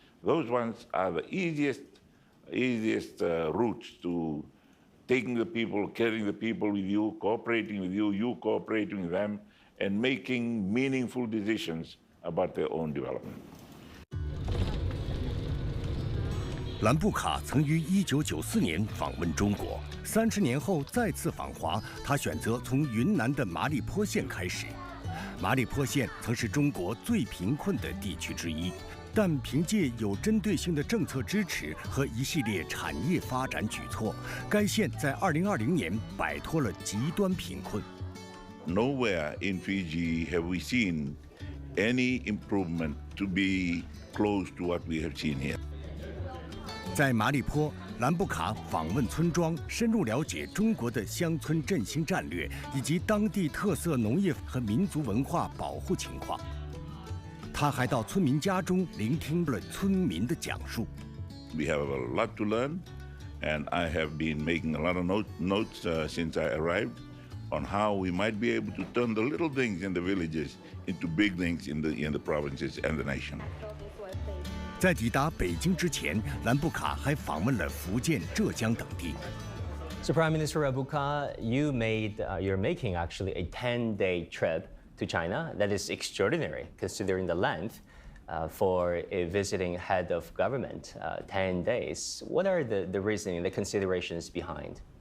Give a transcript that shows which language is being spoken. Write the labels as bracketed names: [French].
[English] Those ones are the easiest routes to taking the people, carrying the people with you, cooperating with you, you cooperating with them, and making meaningful decisions about their own development. [Chinese] 兰布卡曾于1994年访问中国，30年后再次访华，他选择从云南的麻栗坡县开始。麻栗坡县曾是中国最贫困的地区之一，但凭借有针对性的政策支持和一系列产业发展举措，该县在2020年摆脱了极端贫困。 [English] Nowhere in Fiji have we seen any improvement to be close to what we have seen here. [Chinese] 在麻栗坡，兰布卡访问村庄，深入了解中国的乡村振兴战略以及当地特色农业和民族文化保护情况。他还到村民家中聆听了村民的讲述。 [English] We have a lot to learn, and I have been making a lot of notes since I arrived on how we might be able to turn the little things in the villages into big things in the provinces and the nation. [Chinese] 在抵达北京之前，兰布卡还访问了福建、浙江等地。 [English] So, Prime Minister Rabuka, you're making actually a 10-day trip to China. That is extraordinary, considering the length for a visiting head of government. 10 days. What are the reasoning, the considerations behind?